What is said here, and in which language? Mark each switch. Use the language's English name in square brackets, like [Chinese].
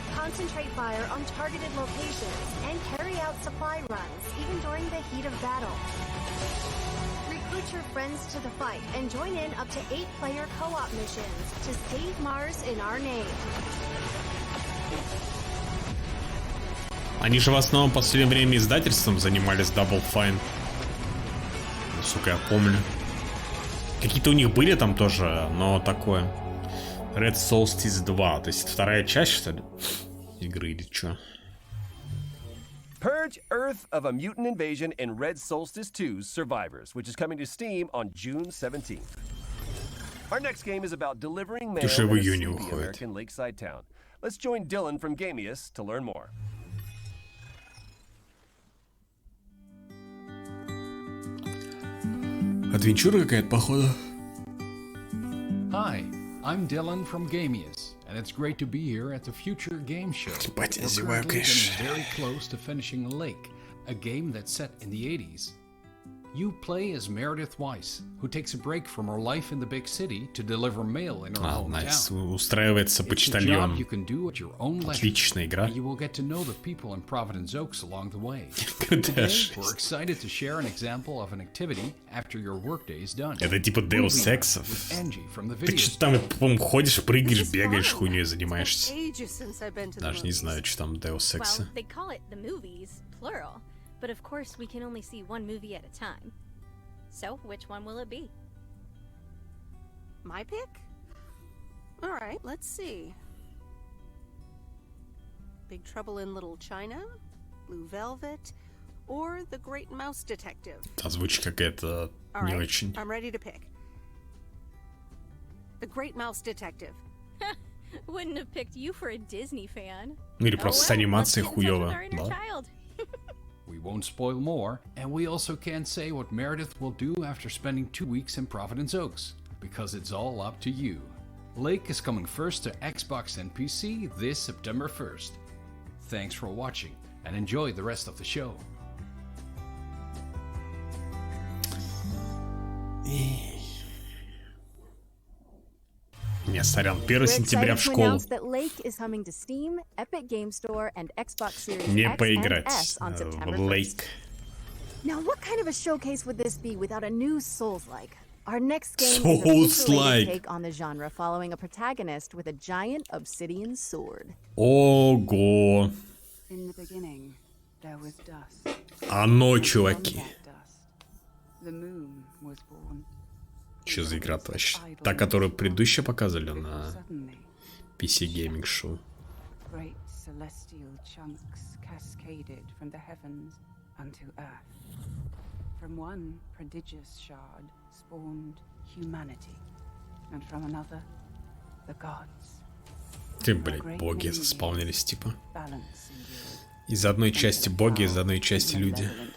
[English] Concentrate fire on targeted locations and carry out supply runs even during the heat of battle. Recruit your friends to the fight and join in up to 8-player co-op missions to save Mars in our name. [Russian] Они же в основном в последнее время издательством занимались Double Fine. Сука, я помню. Какие-то у них были там тоже, но такое. Red Solstice 2, то есть вторая часть, что ли? Игры или чё? [English] Purge Earth of a mutant invasion in Red Solstice 2's Survivors, which is coming to Steam on June 17th. Our next game is about delivering mail in a sleepy American lakeside town. Let's join Dylan from Gamius to learn more. [Russian] Адвенчура какая-то, походу. [English] Hi, I'm Dylan from Gamius, and it's great to be here at the Future Game Show. We're currently getting very close to finishing Lake, a game that's set in the 80s. You play as Meredith Weiss, who takes a break from her life in the big city to deliver mail in her hometown. [Russian] Устраивается почтальон. [English] You can do at your own leisure. [Russian] Отличная игра. [English] And you will get to know the people in Providence Oaks along the way. Today, we're excited to share an example of an activity after your workday is done. [Russian] Это типа Deus Ex'ов. Ты что там, по-моему, ходишь, прыгаешь, бегаешь, хуйней занимаешься. Даже не знаю, что там Deus Ex. [English] Well, they call it the movies, plural. But of course, we can only see one movie at a time. So, which one will it be? My pick? All right, let's see. Big Trouble in Little China, Blue Velvet, or The Great Mouse Detective. [Russian] Озвучка какая-то не очень. [English] I'm ready to pick. The Great Mouse Detective. Wouldn't have picked you for a Disney fan. [Russian] Ну или просто с анимацией хуёво, да? [English] We won't spoil more, and we also can't say what Meredith will do after spending 2 weeks in Providence Oaks, because it's all up to you. Lake is coming first to Xbox and PC this September 1st. Thanks for watching, and enjoy the rest of the show. [Russian] Не, сорян, 1 сентября в школу. Не поиграть в Lake. [English] Now, what kind of a showcase would this be without a new Souls-like? Our next game is a take on the genre, following a protagonist with a giant obsidian sword. [Russian] Ого. [English] In the beginning, there was dust. [Russian] Оно, чуваки. [English] The moon was born. [Russian] Что за игра-то вообще? Та, которую предыдущие показывали на PC Gaming Show. [English] Great celestial chunks cascaded from the heavens unto earth. From one prodigious shard spawned humanity, and from another, the gods. [Russian] Ты, блядь, боги заспавнились, типа. Из одной части боги, из одной части люди.